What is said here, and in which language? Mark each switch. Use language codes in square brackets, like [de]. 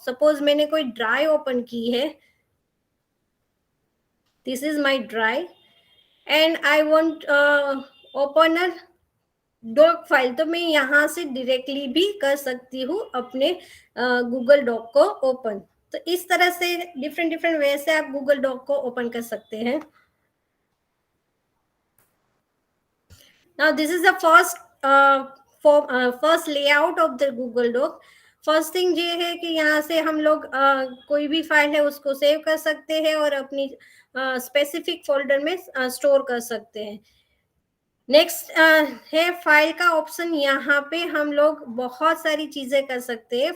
[hi] Suppose मैंने कोई drive open की है, [en] this is my drive, and I want open a doc file, [hi] तो मैं यहाँ से डायरेक्टली भी कर सकती हूँ अपने गूगल डॉक को ओपन। तो इस तरह से डिफरेंट वे से आप गूगल डॉक को ओपन कर सकते हैं। [en] Now this is the first layout of the Google Doc. [hi] First thing ये है कि यहाँ से हम लोग कोई भी फाइल है उसको सेव कर सकते हैं और अपनी स्पेसिफिक फोल्डर में स्टोर कर सकते हैं। नेक्स्ट है फाइल का ऑप्शन। यहाँ पे हम लोग बहुत सारी चीजें कर सकते हैं।